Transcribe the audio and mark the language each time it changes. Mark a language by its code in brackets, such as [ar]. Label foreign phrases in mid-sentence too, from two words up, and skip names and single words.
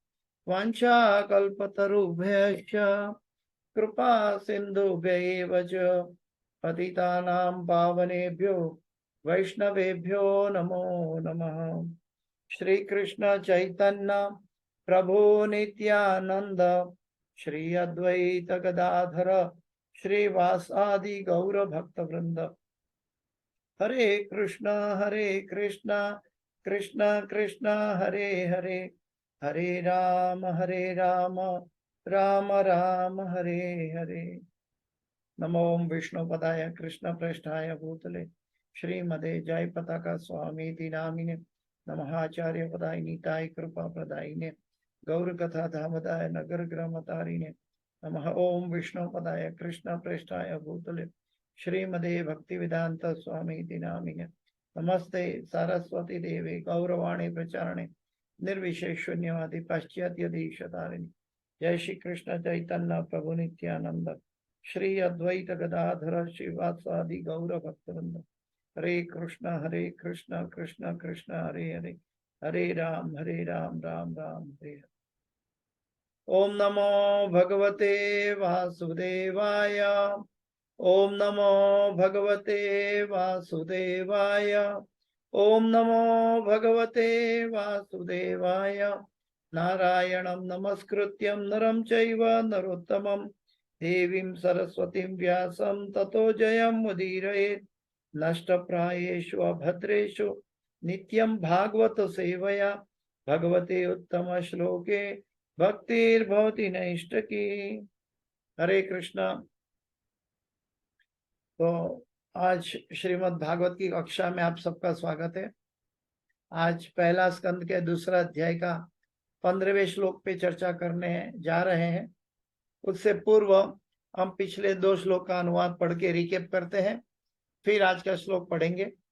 [sa] वाञ्छाकल्पतरुभ्यश्च कृपा सिन्धुभ्यैव च पतितानां पावनेभ्यो वैष्णवेभ्यो नमो नमः। श्री कृष्ण चैतन्य प्रभु नित्यानंद श्री अद्वैत गदाधर श्रीवासादि गौर भक्त वृंद। हरे कृष्ण कृष्ण कृष्ण हरे हरे हरे राम राम राम हरे हरे। नमो विष्णुपदाय कृष्ण प्रेष्ठाय भूतले श्रीमदे जय पताका स्वामी नामिने नमः। आचार्य पदाय नीताय कृपा प्रदायिने गौर कथा धामदाय नगर ग्रामतारिणे नमः। ओम विष्णुपदाय कृष्ण प्रेष्ठाय भूतले श्रीमदे भक्ति वेदांत स्वामी नामिने नमस्ते सरस्वती देवे गौरवाणी प्रचारणे निर्विशेष शून्यवादी पाश्चात्य देशतारिणी। जय श्री कृष्ण चैतन्य प्रभु नित्यानंद श्री अद्वैत गदाधर श्रीवासादि गौर भक्तवृंद। हरे कृष्ण कृष्ण कृष्ण हरे हरे हरे राम राम राम हरे हरे। ओम नमो भगवते वासुदेवाय ओम नमो भगवते वासुदेवाय ओम नमो भगवते वासुदेवाय। नारायणं नमस्कृत्यं नरं चैव नरोत्तमं देवीं सरस्वतीं व्यासं ततो जयं मुदीरयेत्। नष्टप्रायेषु अभद्रेषु नित्यं भागवत सेवया भगवते उत्तम श्लोके भक्तिर्भवति नैष्टकी। हरे कृष्णा। [hi] तो आज श्रीमद् भागवत की कक्षा में आप सबका स्वागत है। आज पहला स्कंद के दूसरा अध्याय का 15वें श्लोक पे चर्चा करने जा रहे हैं। उससे पूर्व हम पिछले 2 श्लोक का अनुवाद पढ़ के रिकेप करते हैं, फिर आज का श्लोक पढ़ेंगे।